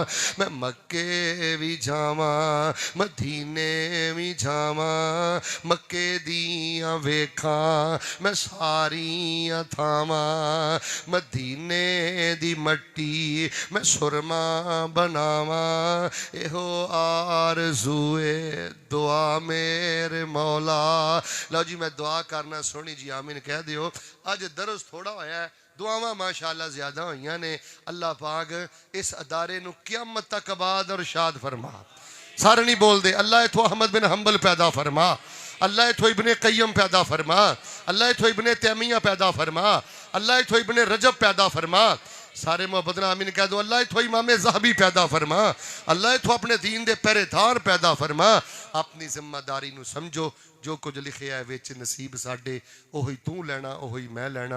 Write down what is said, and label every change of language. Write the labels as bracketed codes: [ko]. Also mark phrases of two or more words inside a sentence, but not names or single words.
[pa] ਮੈਂ ਮੱਕੇ ਵੀ ਜਾਵਾਂ ਮਦੀਨੇ ਵੀ ਜਾਵਾਂ, ਮੱਕੇ ਦੀਆਂ ਵੇਖਾਂ ਮੈਂ ਸਾਰੀਆਂ ਥਾਵਾਂ, ਮਦੀਨੇ ਦੀ ਮੱਟੀ ਮੈਂ ਸੁਰਮਾ ਬਣਾਵਾਂ, ਇਹੋ ਆਰਜ਼ੂਏ ਦੁਆ ਮੇਰੇ ਮੌਲਾ। ਲਓ ਜੀ ਮੈਂ ਦੁਆ ਕਰਨਾ, ਸੋਹਣੀ ਜੀ ਆਮੀਨ ਕਹਿ ਦਿਓ। ਅੱਜ ਦਰਸ ਥੋੜਾ ਹੋਇਆ, ਦੁਆਵਾਂ ਮਾਸ਼ਾਅੱਲਾ ਜ਼ਿਆਦਾ ਹੋਈਆਂ ਨੇ। ਅੱਲਾਹ ਪਾਕ ਇਸ ਅਦਾਰੇ ਨੂੰ ਕਿਆਮਤ ਤੱਕ ਆਬਾਦ ਔਰ ਸ਼ਾਦ ਫਰਮਾ। ਸਾਰੇ ਨਹੀਂ ਬੋਲਦੇ। ਅੱਲਾਹ ਇਥੋਂ ਅਹਮਦ ਬਿਨ ਹੰਬਲ ਪੈਦਾ ਫਰਮਾ, ਅੱਲਾਹ ਇਥੋਂ ਇਬਨੇ ਕੱਯਮ ਪੈਦਾ ਫਰਮਾ, ਅੱਲਾਹ ਇਥੋਂ ਇਬਨੇ ਤੈਮੀਆ ਪੈਦਾ ਫਰਮਾ, ਅੱਲਾਹ ਇਥੋਂ ਇਬਨੇ ਰਜਬ ਪੈਦਾ ਫਰਮਾ। ਸਾਰੇ ਮੋਹੱਬਤ ਨਾਲ ਆਮੀਨ ਕਹਿ ਦੋ। ਅੱਲਾਹ ਇਥੋਂ ਇਮਾਮ ਜ਼ਹਬੀ ਪੈਦਾ ਫਰਮਾ, ਅੱਲਾਹ ਇਥੋਂ ਅਪਣੇ ਦੀਨ ਦੇ ਪਹਿਰੇਦਾਰ ਪੈਦਾ ਫਰਮਾ। ਅਪਣੀ ਜ਼ਿੰਮੇਦਾਰੀ ਨੂੰ ਸਮਝੋ, ਜੋ ਕੁਛ ਲਿਖਿਆ ਹੈ ਵਿੱਚ ਨਸੀਬ ਸਾਡੇ ਓਹੀ ਤੂੰ ਲੈਣਾ ਓਹੀ ਮੈਂ ਲੈਣਾ।